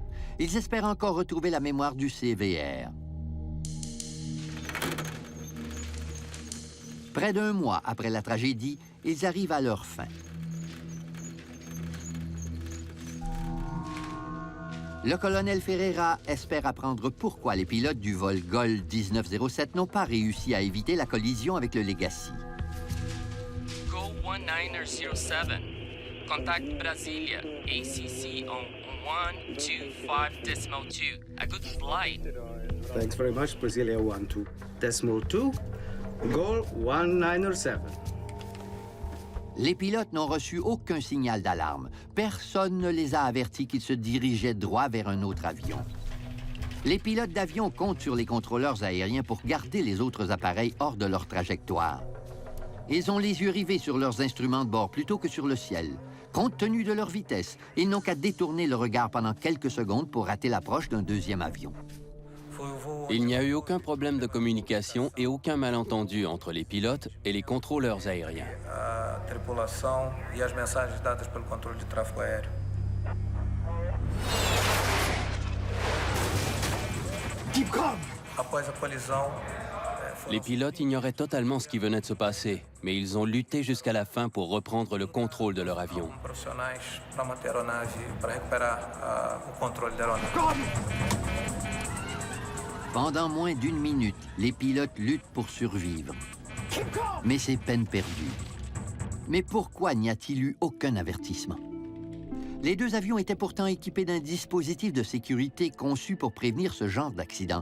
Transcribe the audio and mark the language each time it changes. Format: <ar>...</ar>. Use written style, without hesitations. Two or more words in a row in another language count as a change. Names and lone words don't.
<fr>Ils espèrent encore retrouver la mémoire du CVR. Près d'1 mois après la tragédie, ils arrivent à leur fin. Le colonel Ferreira espère apprendre pourquoi les pilotes du vol GOL 1907 n'ont pas réussi à éviter la collision avec le Legacy.</fr> <en>GOL 1907, contact Brasilia, ACC on 125.2. A good flight. Thanks very much, Brasilia 12.2. GOL 1907.</en> <fr>Les pilotes n'ont reçu aucun signal d'alarme. Personne ne les a avertis qu'ils se dirigeaient droit vers un autre avion. Les pilotes d'avion comptent sur les contrôleurs aériens pour garder les autres appareils hors de leur trajectoire. Ils ont les yeux rivés sur leurs instruments de bord plutôt que sur le ciel. Compte tenu de leur vitesse, ils n'ont qu'à détourner le regard pendant quelques secondes pour rater l'approche d'un deuxième avion. Il n'y a eu aucun problème de communication et aucun malentendu entre les pilotes et les contrôleurs aériens.</fr> <pt>Tripulação e as mensagens dadas pelo controle de tráfego aéreo. Após a colisão,</pt> <fr>les pilotes ignoraient totalement ce qui venait de se passer, mais ils ont lutté jusqu'à la fin pour reprendre le contrôle de leur avion.</fr> <pt>Profissionais para manter a aeronave, para recuperar o controle da aeronave.</pt> <fr>Pendant moins d'1 minute, les pilotes luttent pour survivre. Mais c'est peine perdue. Mais pourquoi n'y a-t-il eu aucun avertissement? Les deux avions étaient pourtant équipés d'un dispositif de sécurité conçu pour prévenir ce genre d'accident.</fr>